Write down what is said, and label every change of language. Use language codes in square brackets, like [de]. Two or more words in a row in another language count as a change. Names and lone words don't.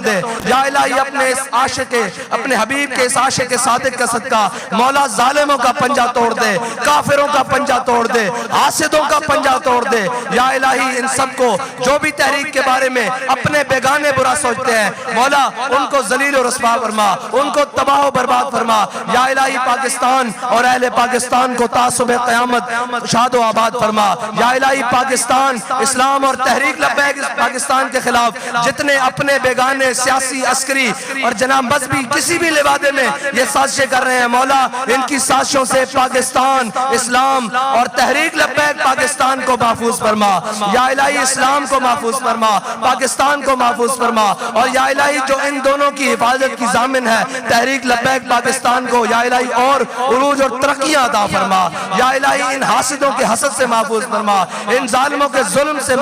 [ur] دے یا الہی اپنے اس عاشق اپنے حبیب کے اس عاشق صادق کا صدقہ مولا ظالموں کا پنجہ توڑ دے کافروں کا پنجہ توڑ دے حاسدوں کا پنجہ توڑ دے یا الہی ان سب کو جو بھی تحریک کے بارے میں اپنے بیگانے برا سوچتے ہیں مولا ان کو ذلیل و رسوا فرما ان کو تباہ و برباد فرما یا الہی پاکستان اور اہل پاکستان کو تا صبح قیامت شاد و آباد فرما یا الہی پاکستان اسلام اور تحریک لبیک پاکستان کے خلاف جتنے اپنے بیگانے سیاسی عسکری اور جناب مذہبی کسی بھی لبادے میں یہ سازشیں کر رہے ہیں مولا ان کی سازشوں سے پاکستان اسلام اور تحریک لبیک پاکستان کو محفوظ فرما یا الہی اسلام کو محفوظ فرما پاکستان کو محفوظ فرما اور یا الہی جو ان دونوں کی حفاظت کی ضامن ہے تحریک لبیک پاکستان کو یا الہی اور عروج اور ترقیاں عطا فرما یا الہی ان حاسدوں کے حسد سے محفوظ فرما ان ظالموں کے ظلم سے